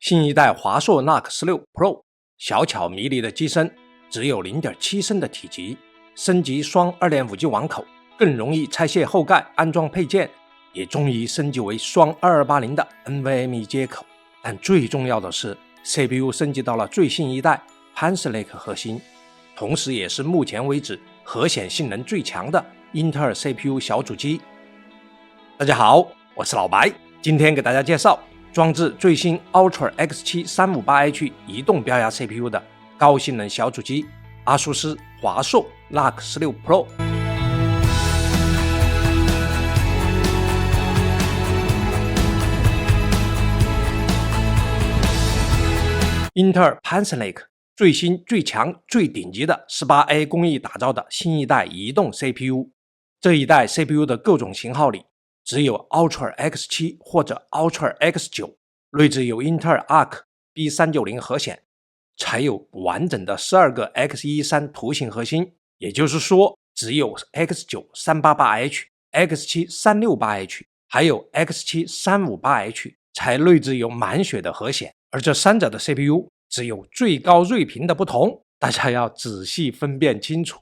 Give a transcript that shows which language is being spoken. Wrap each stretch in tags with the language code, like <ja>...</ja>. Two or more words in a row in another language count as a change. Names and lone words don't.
<zh>新一代華碩 NUC 16 Pro 小巧迷離的機身，只有 0.7 升的體積，升級雙 2.5G 网口，更容易拆卸後蓋安裝配件，也終於升級為雙2280的 NVMe 接口。但最重要的是 CPU 升級到了最新一代 Panther Lake 核心，同时也是目前为止核显性能最強的英特爾 CPU 小主機。大家好，我是老白，今天給大家介紹裝置最新 Ultra X7 358H 移動標壓 CPU 的高性能小主機阿蘇斯華碩 NUC 16 Pro。英特爾 Panther Lake 最新最強最頂級的 18A 工藝打造的新一代移動 CPU。這一代 CPU 的各種型號裡，只有 Ultra X7 或者 Ultra X9 內置有英特爾 Arc B390 核顯，才有完整的12個 X13 圖形核心，也就是說只有 X9 388H、X7 368H 還有 X7 358H 才內置有滿血的核顯，而這三者的 CPU 只有最高睿頻的不同，大家要仔細分辨清楚。</zh>